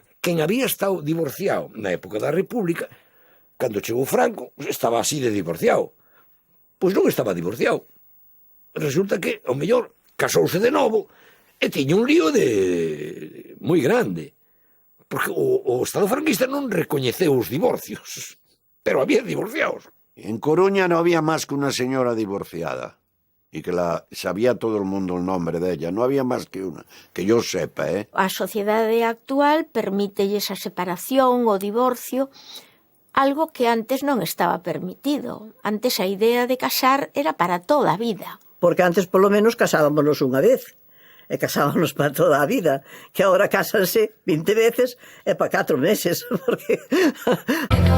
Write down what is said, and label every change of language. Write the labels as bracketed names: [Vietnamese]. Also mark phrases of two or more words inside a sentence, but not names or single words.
[Galician] Quen había estado divorciado na época da República, cando chegou Franco, estaba así de divorciado. Pois non estaba divorciado. Resulta que, ao mellor, casouse de novo e tiña un lío moi grande. Porque o Estado franquista non recoñeceu os divorcios, pero había divorciados. [Spanish] En Coruña no había más que una señora divorciada. Y que sabía todo el mundo el nombre de ella. No había más que una, que yo sepa, ¿eh? [Galician] A sociedade actual permítelle esa separación, o divorcio, algo que antes non estaba permitido. Antes a idea de casar era para toda a vida. Porque antes, polo menos, casábamos unha vez. E casábamos para toda a vida. Que agora cásanse 20 veces e para 4 meses.